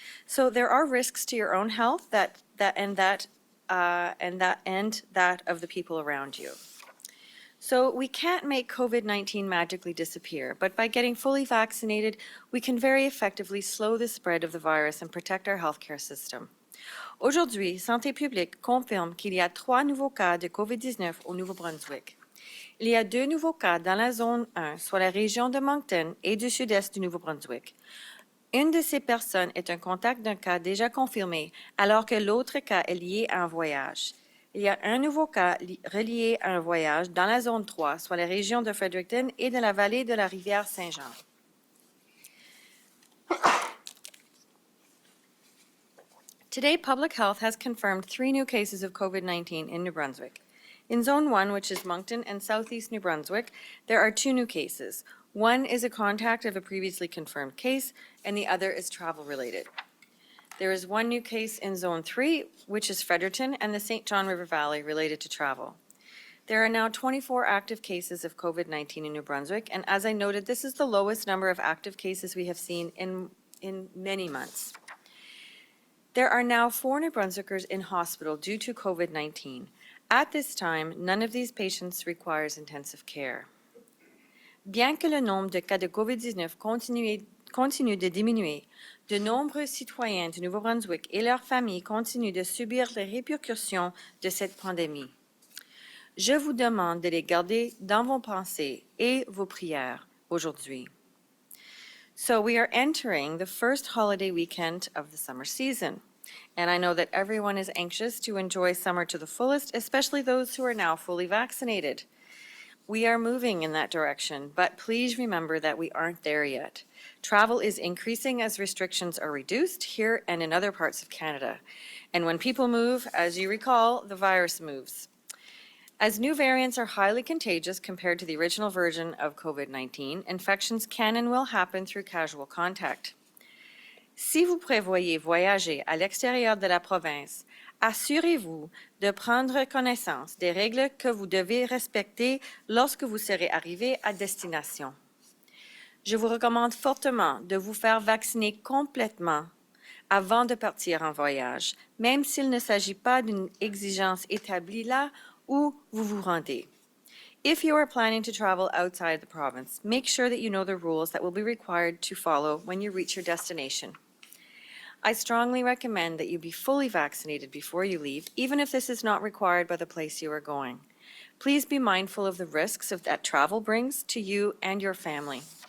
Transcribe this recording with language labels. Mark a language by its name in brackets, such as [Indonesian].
[English] So there are risks to your own health and that of the people around you. So we can't make COVID-19 magically disappear, but by getting fully vaccinated, we can very effectively slow the spread of the virus and protect our healthcare system. [French] Aujourd'hui, Santé publique confirme qu'il y a 3 nouveaux cas de COVID-19 au Nouveau-Brunswick. Il y a 2 nouveaux cas dans la zone 1, soit la région de Moncton et du sud-est du Nouveau-Brunswick. Une de ces personnes est un contact d'un cas déjà confirmé, alors que l'autre cas est lié à un voyage. Il y a un nouveau cas relié à un voyage dans la zone 3, soit la région de Fredericton et de la vallée de la rivière Saint-Jean. [English] Today, Public Health has confirmed 3 new cases of COVID-19 in New Brunswick. In Zone 1, which is Moncton and Southeast New Brunswick, there are 2 new cases. One is a contact of a previously confirmed case, and the other is travel-related. There is 1 new case in Zone 3, which is Fredericton and the St. John River Valley related to travel. There are now 24 active cases of COVID-19 in New Brunswick, and as I noted, this is the lowest number of active cases we have seen in many months. There are now 4 New Brunswickers in hospital due to COVID-19. At this time, none of these patients requires intensive care. [French] Bien que le nombre de cas de COVID-19 continue de diminuer, de nombreux citoyens du Nouveau-Brunswick et leurs familles continuent de subir les répercussions de cette pandémie. Je vous demande de les garder dans vos pensées et vos prières aujourd'hui. [English] So we are entering the first holiday weekend of the summer season. And I know that everyone is anxious to enjoy summer to the fullest, especially those who are now fully vaccinated. We are moving in that direction, but please remember that we aren't there yet. Travel is increasing as restrictions are reduced here and in other parts of Canada. And when people move, as you recall, the virus moves. As new variants are highly contagious compared to the original version of COVID-19, infections can and will happen through casual contact. [French] Si vous prévoyez voyager à l'extérieur de la province, assurez-vous de prendre connaissance des règles que vous devez respecter lorsque vous serez arrivé à destination. Je vous recommande fortement de vous faire vacciner complètement avant de partir en voyage, même s'il ne s'agit pas d'une exigence établie là où vous vous rendez. [English] If you are planning to travel outside the province, make sure that you know the rules that will be required to follow when you reach your destination. I strongly recommend that you be fully vaccinated before you leave, even if this is not required by the place you are going. Please be mindful of the risks that travel brings to you and your family.